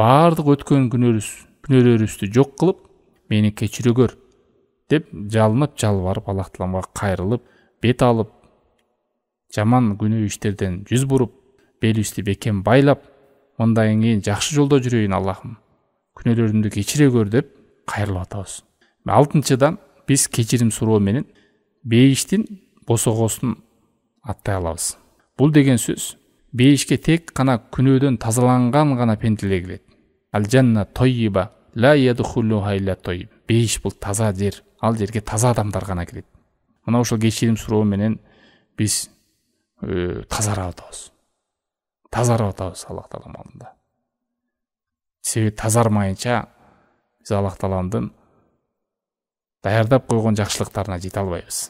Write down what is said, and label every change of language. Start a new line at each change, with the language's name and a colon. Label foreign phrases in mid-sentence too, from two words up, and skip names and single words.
Kyrgyz: баардык өткөн күнөөлөрүбүздү жок кылып, мени кечире көр деп жалынып жалбарып Аллах Тааламга кайрылып, бет алып, жаман күнөө иштерден жүз буруп, белибизди бекем байлап, мындан кийин жакшы жолдо жүрөйүн Аллахым, күнөөлөрүмдү кечире көр деп кайрылып атабыз. Алтынчыдан биз кечирим суроо менен бейиштин босогосун аттай алабыз. Бул деген сөз бейишке тек гана күнөөдөн тазаланган гана пенделер келет.
Arabic: الجنة طيبة لا يدخلها إلا طيب.
Kyrgyz: Бейиш бул таза жер, ал жерге таза адамдар гана кирет. Мына ошол кечирим суроо менен биз тазарап атабыз. Тазарап атабыз Аллах Таалам алдында. Себеби тазармайынча биз Аллах Тааламдын даярдап койгон жакшылыктарына жете албайбыз.